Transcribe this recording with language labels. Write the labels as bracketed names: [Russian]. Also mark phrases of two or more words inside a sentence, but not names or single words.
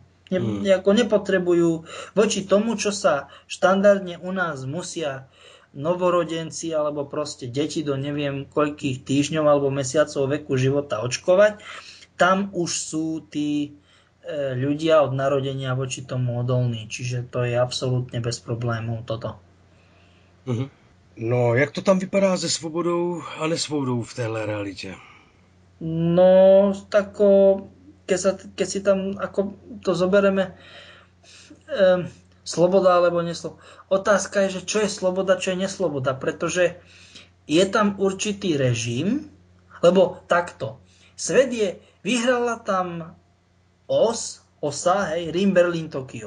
[Slovak] Ako nepotrebujú voči tomu, čo sa štandardne u nás musia novorodenci alebo proste deti do neviem koľkých týždňov alebo mesiacov veku života očkovať, tam už sú tí ľudia od narodenia voči tomu odolní. Čiže to je absolútne bez problémov toto. Uh-huh. [Czech] No, jak to tam vypadá se svobodou a nesvobodou v téhle realitě? No, tako, [Slovak] keď si tam ako to zobereme sloboda alebo nesloboda. Otázka je, že čo je sloboda, čo je nesloboda, pretože je tam určitý režim, lebo takto. Svet vyhrala tam osa, hej, Rím, Berlín, Tokio.